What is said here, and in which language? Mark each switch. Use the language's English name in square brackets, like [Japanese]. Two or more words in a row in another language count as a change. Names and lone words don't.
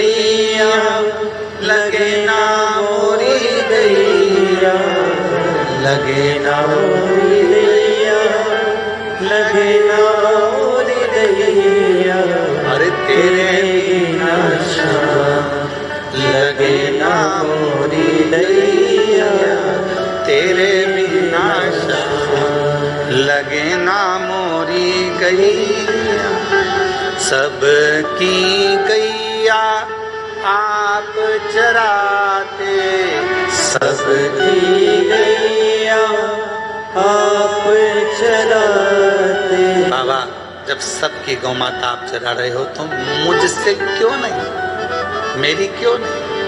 [Braj] गैया, लगे ना मोरी गैया, लगे ना मोरी दैया, लगे ना मोरी दैया, अरे तेरे बिना श्याम लगे ना मोरी दैया, तेरे बिना श्याम लगे ना मोरी गैया। सबकी गैया आप चराते, सबकी गैया आप चराते। [Hindi] बाबा, जब सबकी गौ माता आप चरा रहे हो तो मुझसे क्यों नहीं, मेरी क्यों नहीं?